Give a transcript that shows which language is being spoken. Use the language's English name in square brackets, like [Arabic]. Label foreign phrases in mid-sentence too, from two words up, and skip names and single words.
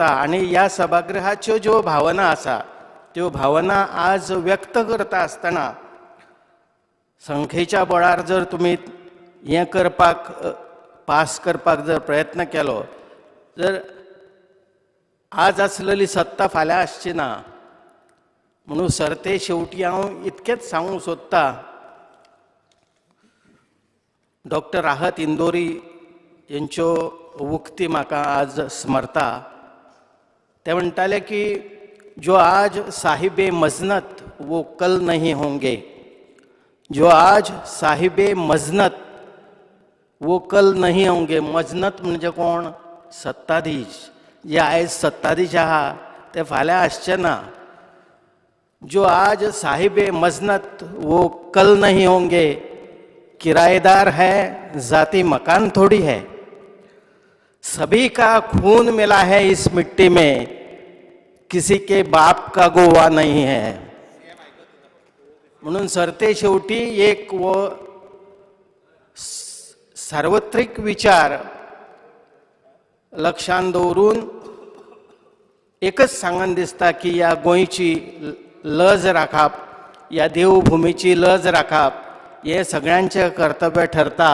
[Konkani] आनी ह्या सभागृहाच्यो ज्यो भावना आसा त्यो भावना आज व्यक्त करता आसतना संख्येच्या बळार जर तुमी हें करपाक पास करपाक जर प्रयत्न केलो जर आज आसलेली सत्ता फाल्यां आसची ना. म्हणून सरते शेवटी हांव इतकेंच सांगूंक सोदतां, डॉक्टर राहत इंदोरी यांच्यो उक्ती म्हाका आज स्मरता. ते म्हणटाले की [Hindi] जो आज साहिबे मजनत वो कल नहीं होंगे, जो आज साहिबे मजनत वो कल नहीं होंगे. [Konkani] मजनत म्हणजे कोण? सत्ताधीश. जे आयज सत्ताधीश आहा ते फाल्यां आसचे ना. [Hindi] जो आज साहिबे मजनत वो कल नहीं होंगे, किराएदार है जाती मकान थोड़ी है, सभी का खून मिला है इस मिट्टी में, किसी के बाप का गोवा नहीं है. [Konkani] म्हणून सरते शेवटी एक वो सार्वत्रिक विचार लक्षांत दवरून एकच सांगन दिसता की ह्या गोंयची लज राखप, ह्या देवभुमीची लज राखप हे सगळ्यांचें कर्तव्य ठरता.